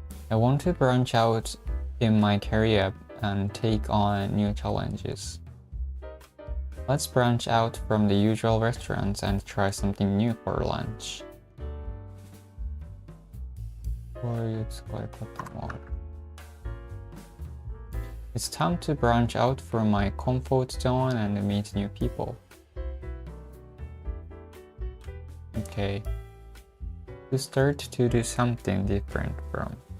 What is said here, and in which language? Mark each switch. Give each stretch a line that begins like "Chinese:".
English: I want to branch out in my career and take on new challenges. Let's branch out from the usual restaurants and try something new for lunch.
Japanese: こういう使い方もある。
English: It's time to branch out from my comfort zone and meet new people. Okay. To start to do something different from.